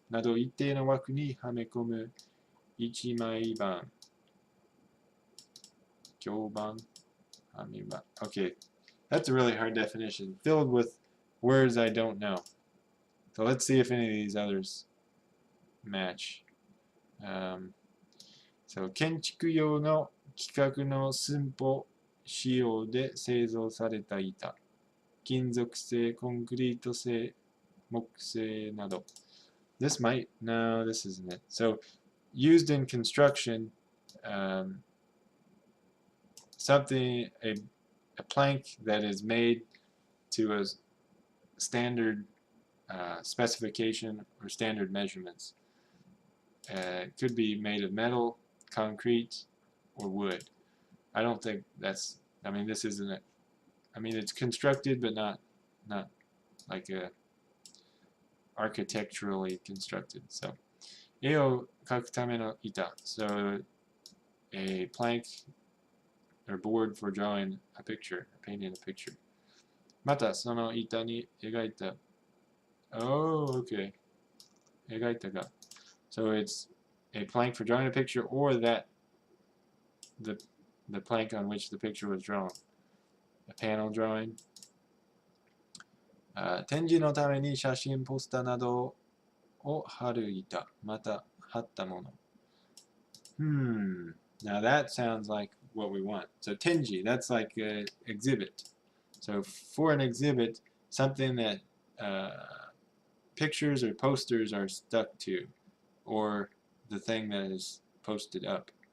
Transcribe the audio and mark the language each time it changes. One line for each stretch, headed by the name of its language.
Japanese: など一定の枠にはめ込む一枚板。響板。
English: Okay, that's a really hard definition, filled with words I don't know. So let's see if any of these others match.
Japanese: So 建築用の規格の寸法仕様で製造された板、金属製、コンクリート製、木製など.
English: This might, no, this isn't it. So used in construction, something, a plank that is made to a standard specification or standard measurements. It could be made of metal, concrete, or wood. I don't think that's, I mean, this isn't it. I mean, it's constructed, but not like a architecturally constructed.
Japanese: So, 絵を描くための板.
English: So, a plank or board for drawing a picture, or painting a picture.
Japanese: またその板に描いた
English: Oh, okay.
Japanese: 描いたが
English: So it's a plank for drawing a picture or that the plank on which the picture was drawn. A panel drawing.
Japanese: 展示のために写真ポスターなどを貼る板また貼ったもの
English: Now that sounds like what we want. So tenji, that's like an exhibit. So for an exhibit, something that pictures or posters are stuck to, or the thing that is posted up.